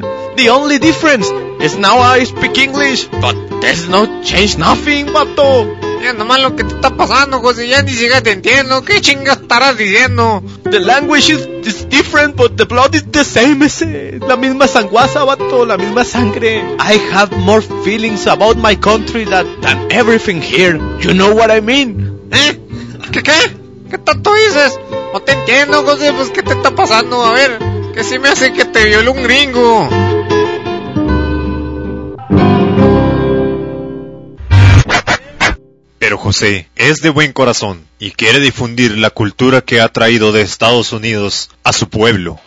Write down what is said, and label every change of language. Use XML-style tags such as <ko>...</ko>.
<en>The only difference is now I speak English. But there's no change nothing, vato.</en> <es>Ya nomás lo que te está pasando, José, ya ni siquiera te entiendo. ¿Qué chingas estarás diciendo?</es> <en>The language is different, but the blood is the same, ese.</en> <es>La misma sanguaza, vato, la misma sangre.</es> <en>I have more feelings about my country than everything here. You know what I mean?</en> <es>¿Eh? ¿Qué? ¿Qué tanto dices? No te entiendo, José, pues ¿qué te está pasando? A ver, que sí me hace que te violó un gringo. Pero José es de buen corazón y quiere difundir la cultura que ha traído de Estados Unidos a su pueblo.</es>